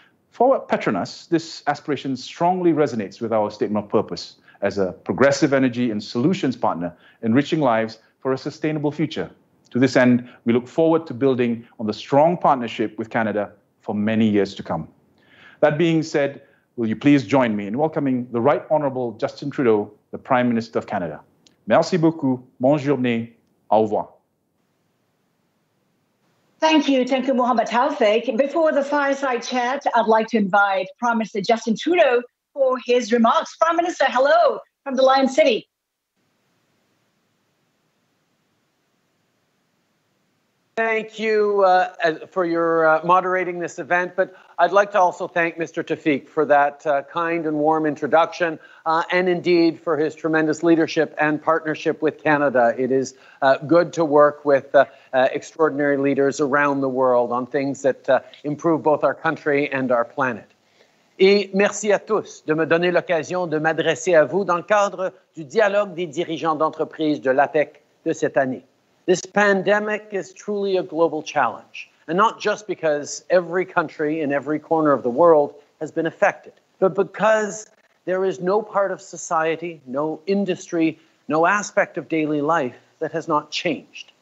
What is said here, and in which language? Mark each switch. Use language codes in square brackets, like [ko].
[en] For Petronas, this aspiration strongly resonates with our statement of purpose as a progressive energy and solutions partner, enriching lives for a sustainable future. To this end, we look forward to building on the strong partnership with Canada for many years to come. That being said, will you please join me in welcoming the Right Honourable Justin Trudeau, the Prime Minister of Canada. [fr] Merci beaucoup, bonne journée, au revoir. [en] Thank you, Tengku Mohammed Taufik. Before the fireside chat, I'd like to invite Prime Minister Justin Trudeau for his remarks. Prime Minister, hello from the Lion City. Thank you for your moderating this event, but I'd like to also thank Mr. Taufik for that kind and warm introduction, and indeed for his tremendous leadership and partnership with Canada. It is good to work with extraordinary leaders around the world on things that improve both our country and our planet. [fr] Et merci à tous de me donner l'occasion de m'adresser à vous dans le cadre du dialogue des dirigeants d'entreprise de l'APEC de cette année. [en] This pandemic is truly a global challenge, and not just because every country in every corner of the world has been affected, but because there is no part of society, no industry, no aspect of daily life that has not changed.